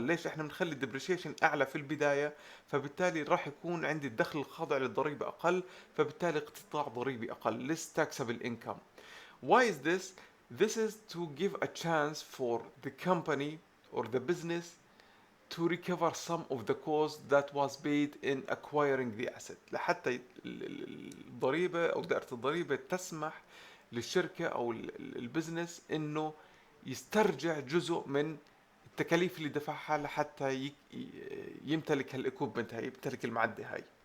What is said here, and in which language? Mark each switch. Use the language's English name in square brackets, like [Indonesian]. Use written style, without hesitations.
[Arabic] ليش احنا بنخلي الديبريشيشن اعلى في البدايه؟ فبالتالي راح يكون عندي الدخل الخاضع للضريبه اقل، فبالتالي اقتطاع ضريبي اقل. [English] less taxable income. Why is this? This is to give a chance for the company or the business to recover some of the cost that was paid in acquiring the asset. [Arabic] لحتى الضريبة أو دائرة الضريبة تسمح للشركة أو البزنس إنه يسترجع جزء من التكاليف اللي دفعها لحتى يمتلك هالايكوبمنت هاي، يمتلك المعدة هاي.